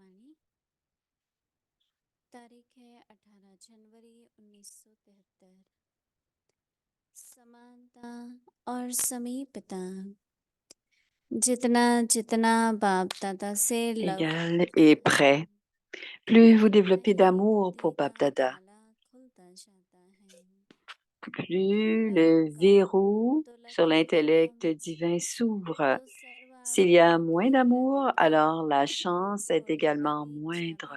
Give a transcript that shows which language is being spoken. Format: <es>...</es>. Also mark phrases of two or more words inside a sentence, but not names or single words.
<hi>तारीख है 18 जनवरी 1973। समानता और समीपता जितना जितना बाप दादा से</hi> <fr>Égal et prêt. Plus vous développez d'amour pour Bap Dada, plus le verrou sur l'intellect divin s'ouvre. S'il y a moins d'amour, alors la chance est également moindre.</fr>